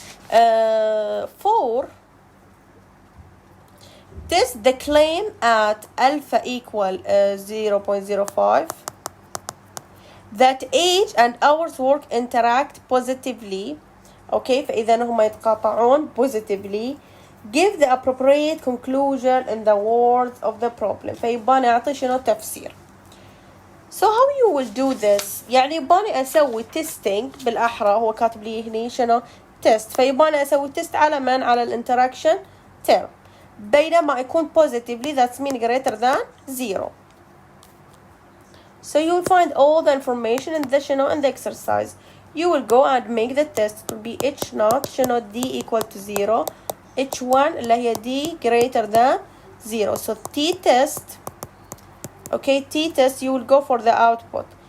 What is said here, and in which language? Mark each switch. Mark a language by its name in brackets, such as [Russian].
[English] 4. Test the claim at alpha equal 0.05 that age and hours work interact positively. Okay, [Arabic] فإذا هما يتقاطعون positively. [English] Give the appropriate conclusion in the words of the problem. [Arabic] فيباني أعطي شنو تفسير. [English] So how you will do this؟ [Arabic] يعني يباني أسوي testing بالأحرى، هو كاتب لي هني شنو test، فيباني أسوي test على من؟ على الانتراكشن term، بينما يكون positively [English] that's mean greater than 0. So you will find all the information in the [Arabic] شنو [English] in the exercise. You will go and make the test. It will be h naught [Arabic] شنو [English] d equal to 0، h1 [Arabic] اللي هي [English] d greater than 0. So t test. Okay, t test, you will go for the output.